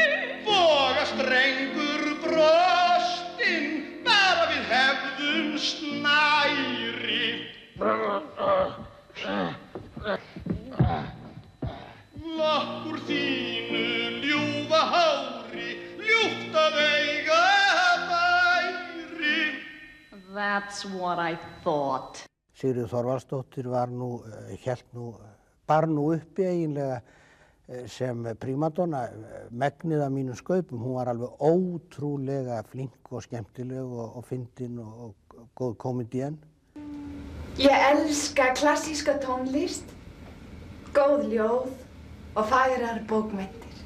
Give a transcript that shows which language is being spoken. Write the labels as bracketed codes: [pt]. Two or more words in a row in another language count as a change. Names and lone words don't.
[is] Voga strengur brostin, bara við hefðum snæri. Lokkur þínu ljúfa hári, ljúft að eiga væri. [en] That's what I thought. [is] Sigríður Þorvaldsdóttir bar nú uppi eiginlega sem prímadonna megnið af mínum skaupum. Hún var alveg ótrúlega flink og skemmtileg og fyndin og góð komedíen. Ég elska klassíska tónlist, góð ljóð og fagrar bókmenntir.